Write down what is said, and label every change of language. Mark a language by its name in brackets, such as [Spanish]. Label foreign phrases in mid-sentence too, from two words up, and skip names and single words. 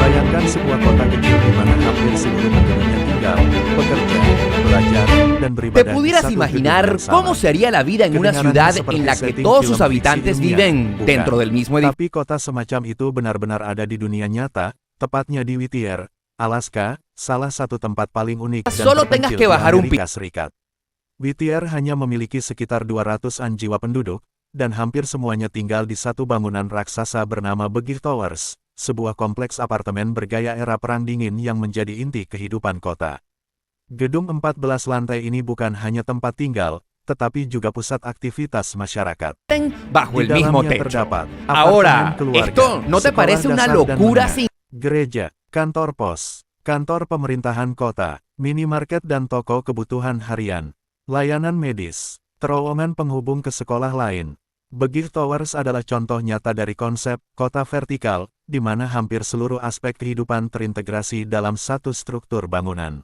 [Indonesian] Bayangkan sebuah kota kecil di mana hampir seluruh penduduknya tinggal, bekerja, belajar, dan [Spanish] ¿Te [Indonesian] beribadah di [Spanish] pudieras [Indonesian] satu gedung [Spanish] imaginar [Indonesian] yang sama. [Spanish] cómo sería la vida en una [Indonesian] Kedengarannya [Spanish] ciudad [Indonesian] seperti [Spanish] en la que [Indonesian] setting [Spanish] todos [Indonesian] film [Spanish] sus [Indonesian] fiksi [Spanish] habitantes [Indonesian] ilmiah, [Spanish] viven [Indonesian] bukan? [Spanish] dentro del mismo edificio? [Indonesian] Tapi kota semacam itu benar-benar ada di dunia nyata, tepatnya di Whittier, Alaska, salah satu tempat paling unik dan [Spanish] Solo tengas [Indonesian] terpencil [Spanish] que [Indonesian] di [Spanish] bajar un [Indonesian] Amerika Serikat. Whittier hanya memiliki sekitar 200-an jiwa penduduk, dan hampir semuanya tinggal di satu bangunan raksasa bernama Begich Towers, sebuah kompleks apartemen bergaya era Perang Dingin yang menjadi inti kehidupan kota. Gedung 14 lantai ini bukan hanya tempat tinggal, tetapi juga pusat aktivitas masyarakat. [Spanish] Bajo [Indonesian] Di [Spanish] el mismo [Indonesian] dalamnya [Spanish] techo. [Indonesian] terdapat apartemen [Spanish] Ahora, [Indonesian] keluarga, [Spanish] ¿esto no te [Indonesian] sekolah [Spanish] parece una [Indonesian] dasar dan [Spanish] locura [Indonesian] menengah, [Spanish] sin [Indonesian] gereja, kantor pos, kantor pemerintahan kota, minimarket dan toko kebutuhan harian, layanan medis, terowongan penghubung ke sekolah lain? Begich Towers adalah contoh nyata dari konsep kota vertikal, di mana hampir seluruh aspek kehidupan terintegrasi dalam satu struktur bangunan.